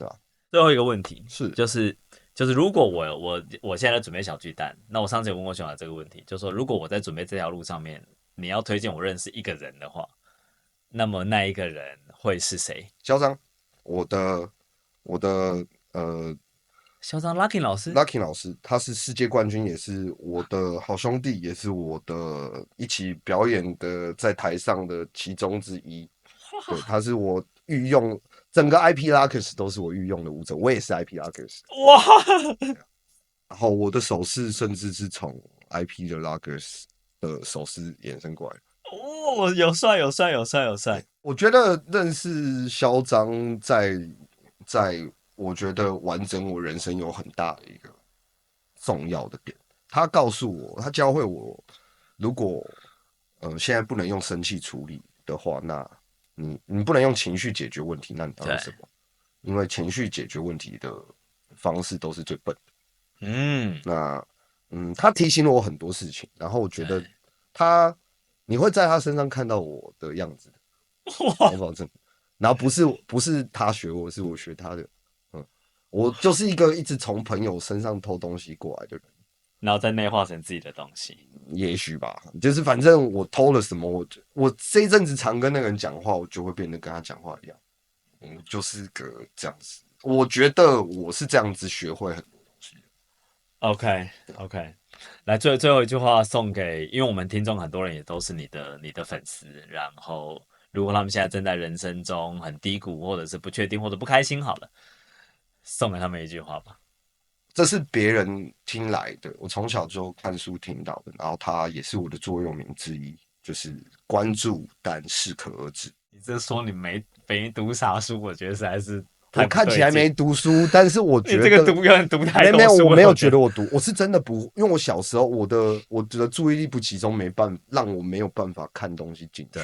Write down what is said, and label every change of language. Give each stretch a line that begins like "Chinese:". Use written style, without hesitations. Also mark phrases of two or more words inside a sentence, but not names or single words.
Chinese: 最後一個問題就是如果我現在在準備小巨蛋，那我上次有問過熊仔這個問題，就是說如果我在準備這條路上面。你要推薦我認識一個人的話，那麼那一個人會是誰？囂張，我的囂張 Lucky 老師，他是世界冠軍，也是我的好兄弟，也是我的一起表演的在台上的其中之一。对，他是我御用整個 IP Lakers 都是我御用的舞者，我也是 IP Lakers。哇！然後我的手勢甚至是從 IP 的 Lakers。的手勢延伸過來有帥。我覺得認識囂張在我覺得完整我人生有很大的一個重要的點。他告訴我，他教會我，如果現在不能用生氣處理的話，那你不能用情緒解決問題，那你當什麼？因為情緒解決問題的方式都是最笨的。他提醒了我很多事情，然後我覺得你會在他身上看到我的樣子，我保證。然後不是他學我，是我學他的。我就是一個一直從朋友身上偷東西過來的人。然後再內化成自己的東西。也許吧，就是反正我偷了什麼，我這一陣子常跟那個人講話，我就會變得跟他講話一樣。就是個這樣子。我覺得我是這樣子學會很多東西。 OK， 來最後一句話送給，因為我們聽眾很多人也都是你的粉絲，然後如果他們現在正在人生中很低谷，或者是不確定或者不開心，好了，送給他們一句話吧。這是別人聽來的，我從小就看書聽到的，然後它也是我的座右銘之一，就是關注但適可而止。你這說你沒讀啥書，我覺得實在是我看起來沒讀書，但是我覺得你這個讀有點讀太多書。沒有，我沒有覺得我讀，我是真的不，因為我小時候我的注意力不集中，讓我沒有辦法看東西進去。